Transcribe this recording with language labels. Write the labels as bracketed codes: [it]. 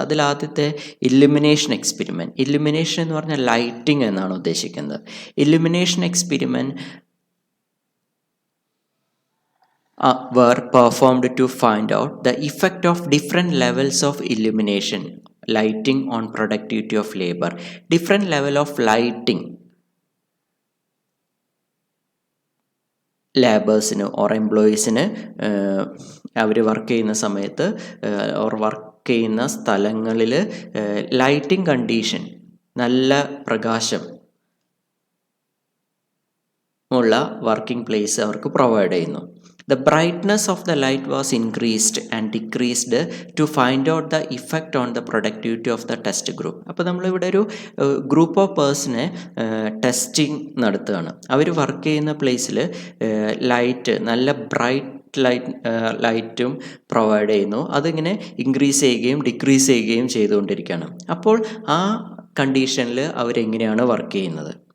[ml] അതിൽ ആദ്യത്തെ illumination experiment, illumination എന്ന് പറഞ്ഞാൽ ലൈറ്റിംഗ് എന്നാണ് ഉദ്ദേശിക്കുന്നത്. [en] Illumination experiment were performed to find out the effect of different levels of illumination, lighting on productivity of labor. Different level of lighting [ml] ലേബേഴ്സിന് or എംപ്ലോയീസിന് our work ചെയ്യുന്ന സമയത്ത് or work ചെയ്യുന്ന സ്ഥലങ്ങളിൽ lighting condition, നല്ല പ്രകാശം ഉള്ള working place അവർക്ക് provide ചെയ്യുന്നു. [en] The brightness of the light was increased and decreased to find out the effect on the productivity of the test group. [ml] അപ്പോൾ നമ്മളിവിടെ ഒരു ഗ്രൂപ്പ് ഓഫ് പേഴ്സണെ ടെസ്റ്റിംഗ് നടത്തുകയാണ്. അവർ വർക്ക് ചെയ്യുന്ന പ്ലേസിൽ ലൈറ്റ്, നല്ല ബ്രൈറ്റ് ലൈറ്റും പ്രൊവൈഡ് ചെയ്യുന്നു. അതിങ്ങനെ ഇൻക്രീസ് ചെയ്യുകയും ഡിക്രീസ് ചെയ്യുകയും ചെയ്തുകൊണ്ടിരിക്കുകയാണ്. അപ്പോൾ ആ കണ്ടീഷനിൽ അവരെങ്ങനെയാണ് വർക്ക് ചെയ്യുന്നത്?